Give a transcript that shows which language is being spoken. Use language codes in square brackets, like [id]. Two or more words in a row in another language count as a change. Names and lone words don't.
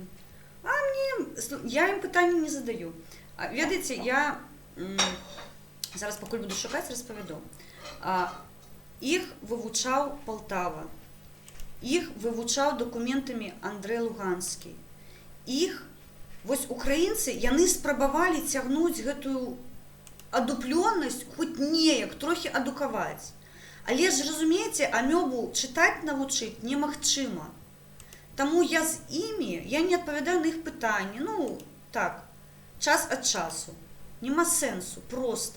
[uk] А мені, я їм питання не задаю. А, ведаєте, я зараз, поки буду шукати, розповіду. Їх вивучав Полтава. Їх вивучав документами Андрей Луганський. Їх, ось українці, [be] яны спрабавалі цягнуць гэтую адупленасць хоць неяк, трохи адукаваць. Але ж, разумееце, амёбу чытаць навучыць немагчыма. Таму я з імі, я не адпавядаю на іх пытанні. Ну, так, час ад часу. Нема сэнсу, просто.